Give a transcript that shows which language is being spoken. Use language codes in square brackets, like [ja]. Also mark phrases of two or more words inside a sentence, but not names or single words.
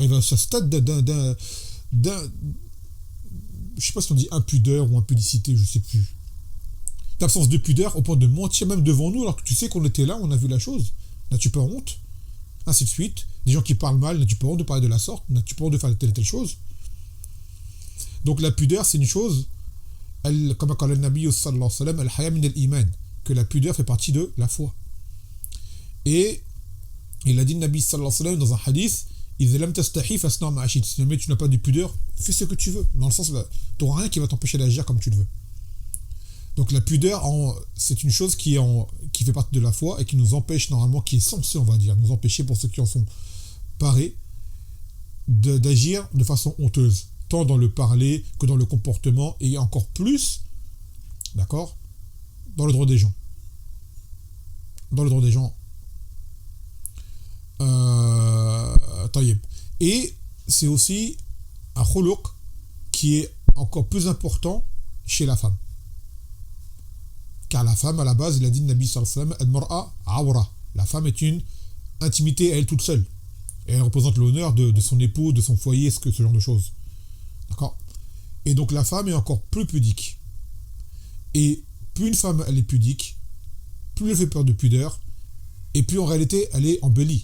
[fr] T'arrives à ce stade je sais pas si on dit impudeur ou impudicité, je sais plus. D'absence de pudeur au point de mentir même devant nous alors que tu sais qu'on était là, on a vu la chose. N'as-tu pas honte? Ainsi de suite. Des gens qui parlent mal, n'as-tu pas honte de parler de la sorte? N'as-tu pas honte de faire telle et telle chose? Donc la pudeur c'est une chose, comme a dit le Nabi [ar] صلى الله عليه وسلم, الحياء من الإيمان, [fr] que la pudeur fait partie de la foi. Et il a dit le Nabi [ar] صلى الله عليه وسلم [fr] dans un hadith, [ar] إذا لم تستحي فاصنع ما شئت. [fr] Si jamais tu n'as pas de pudeur, fais ce que tu veux. Dans le sens, tu n'auras rien qui va t'empêcher d'agir comme tu le veux. Donc la pudeur, c'est une chose qui fait partie de la foi et qui nous empêche normalement, qui est censée, on va dire, nous empêcher pour ceux qui en sont parés, d'agir de façon honteuse, tant dans le parler que dans le comportement et encore plus, d'accord, dans le droit des gens. Dans le droit des gens. Et c'est aussi un khuluq qui est encore plus important chez la femme. Car la femme, à la base, il a dit le Nabi [ar] صلى الله عليه وسلم, المرأة عورة. [fr] La femme est une intimité à elle toute seule. Et elle représente l'honneur de son époux, de son foyer, ce genre de choses. D'accord? Et donc la femme est encore plus pudique. Et plus une femme elle est pudique, plus elle fait peur de pudeur, et plus en réalité elle est embellie.